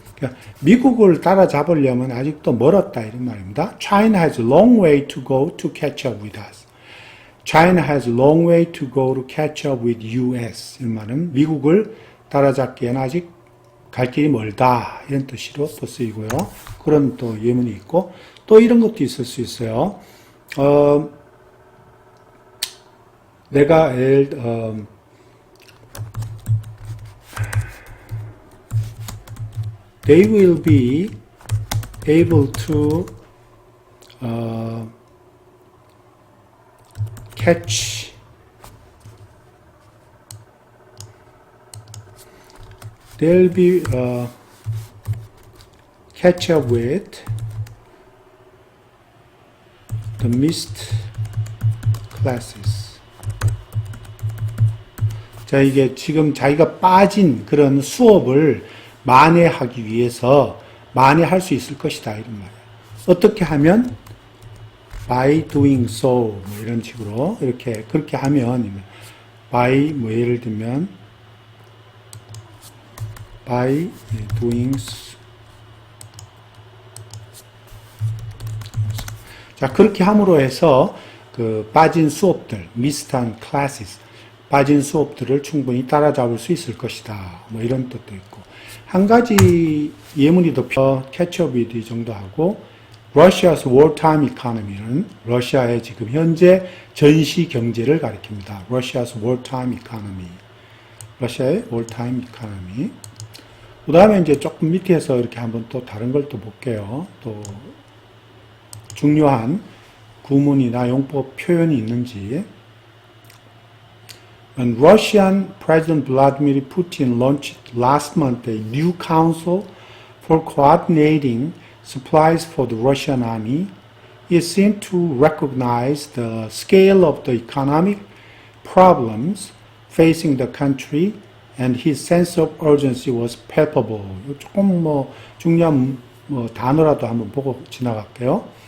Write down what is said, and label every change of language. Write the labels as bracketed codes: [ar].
[ko] 그러니까 미국을 따라잡으려면 아직도 멀었다 이런 말입니다. [en] China has a long way to go to catch up with us. China has a long way to go to catch up with US. [ko] 이 말은 미국을 따라잡기에는 아직 갈 길이 멀다. 이런 뜻으로 또 쓰이고요. 그런 또 예문이 있고, 또 이런 것도 있을 수 있어요. 내가 [en] they will be able to catch they'll be catch up with the missed classes. [ko] 자, 이게 지금 자기가 빠진 그런 수업을 만회하기 위해서 만회할 수 있을 것이다 이런 말이에요. 어떻게 하면 [en] by doing so [ko] 이런 식으로 이렇게 그렇게 하면 by 예를 들면 [en] by doing so. [ko] 자 그렇게 함으로 해서 그 빠진 수업들 [en] missed classes [ko] 빠진 수업들을 충분히 따라잡을 수 있을 것이다 이런 뜻도 있고 한 가지 예문이 더 [en] catch up with [ko] 정도 하고 [en] Russia's wartime economy [ko] 는 러시아의 지금 현재 전시 경제를 가리킵니다. [en] Russia's wartime economy. [ko] 러시아의 [en] wartime economy. [ko] 그 다음에 이제 조금 밑에서 이렇게 한번 또 다른 걸 또 볼게요. 또 중요한 구문이나 용법 표현이 있는지. [en] When Russian President Vladimir Putin launched last month a new council for coordinating supplies for the Russian army, it seemed to recognize the scale of the economic problems facing the country, and his sense of urgency was palpable. [ko] 조금 중요한 단어라도 한번 보고 지나갈게요.